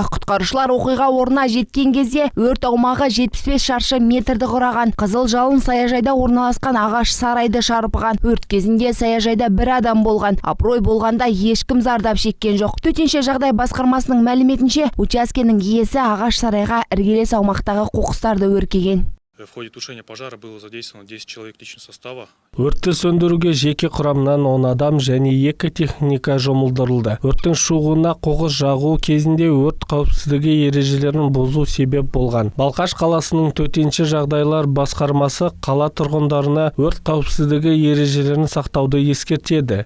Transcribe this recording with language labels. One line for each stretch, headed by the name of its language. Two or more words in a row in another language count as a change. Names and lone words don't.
Kazakh: Құтқарушылар оқиға орнына жеткен кезде өрт аумағы 75 шаршы метрді құраған. Қызыл жалын саяжайда орналасқан ағаш сарайды шарпыған. Өрт кезінде саяжайда бір адам болған. Абырой болғанда ешкім зардап шеккен жоқ. Төтенше жағдай басқармасының мәліметінше, учаскенің иесі ағаш сарайға іргелес аумақтағы қоқыстарды өртеген.
Russian: В ходе тушения пожара было задействовано 10 человек личного состава.
Kazakh: Өртті сөндіруге жеке құрамнан 10 адам және 2 техника жұмылдырылды. Өрттің шығуына қоқыс жағу кезінде өрт қауіпсіздігі ережелерін бұзу себеп болған. Балқаш қаласының төтенше жағдайлар басқармасы қала тұрғындарына өрт қауіпсіздігі ережелерін сақтауды ескертеді.